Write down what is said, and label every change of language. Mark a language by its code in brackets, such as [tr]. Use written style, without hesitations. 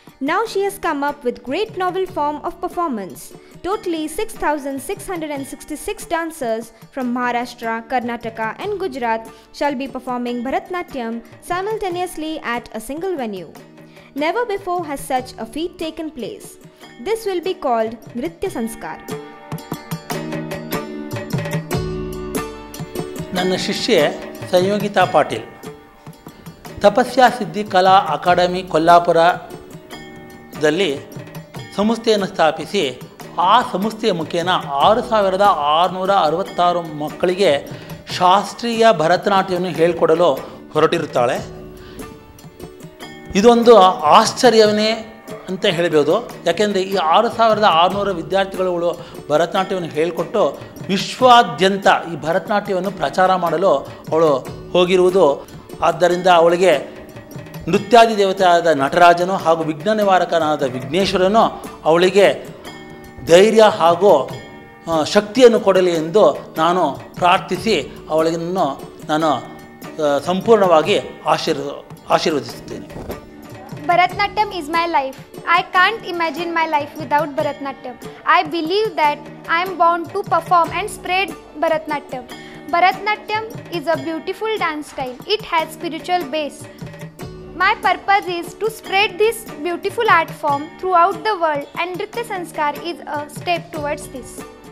[en] Now she has come up with great novel form of performance. Totally 6,666 dancers from Maharashtra, Karnataka and Gujarat shall be performing Bharatanatyam simultaneously at a single venue. Never before has such a feat taken place. This will be called Nritya Sanskar. [kn] ನನ್ನ ಶಿಷ್ಯೆ ಸಂಯೋಗಿತಾ ಪಾಟೀಲ್ ತಪಸ್ಯ ಸಿದ್ಧಿ ಕಲಾ academy ಕೊಲ್ಲಾಪುರದಲ್ಲಿ ಸಂಸ್ಥೆಯನ್ನು ಸ್ಥಾಪಿಸಿ ಆ ಸಂಸ್ಥೆಯ ಮುಖೇನ 6,666 ಮಕ್ಕಳಿಗೆ ಶಾಸ್ತ್ರೀಯ ಭರತನಾಟ್ಯವನ್ನು ಹೇಳಿಕೊಡಲು ಹೊರಟಿರುತ್ತಾಳೆ. ಇದೊಂದು ಆಶ್ಚರ್ಯವನ್ನೇ ಅಂತ ಹೇಳಬಹುದು. ಯಾಕೆಂದರೆ ಈ 6,600 ವಿದ್ಯಾರ್ಥಿಗಳು ಭರತನಾಟ್ಯವನ್ನು ಹೇಳಿಕೊಟ್ಟು ವಿಶ್ವಾದ್ಯಂತ ಈ ಭರತನಾಟ್ಯವನ್ನು ಪ್ರಚಾರ ಮಾಡಲು ಅವಳು ಹೋಗಿರುವುದು. ಆದ್ದರಿಂದ ಅವಳಿಗೆ ನೃತ್ಯಾದಿ ದೇವತೆಯಾದ ನಟರಾಜನು ಹಾಗೂ ವಿಘ್ನ ನಿವಾರಕನಾದ ವಿಘ್ನೇಶ್ವರನು ಅವಳಿಗೆ ಧೈರ್ಯ ಹಾಗೂ ಶಕ್ತಿಯನ್ನು ಕೊಡಲಿ ಎಂದು ನಾನು ಪ್ರಾರ್ಥಿಸಿ ಅವಳನ್ನು ನಾನು ಸಂಪೂರ್ಣವಾಗಿ ಆಶೀರ್ವದಿಸುತ್ತೇನೆ. [en] Bharatanatyam is my life. I can't imagine my life without Bharatanatyam. I believe that I am born to perform and spread Bharatanatyam. Bharatanatyam is a beautiful dance style. It has spiritual base. My purpose is to spread this beautiful art form throughout the world, and Nritya Sanskar is a step towards this.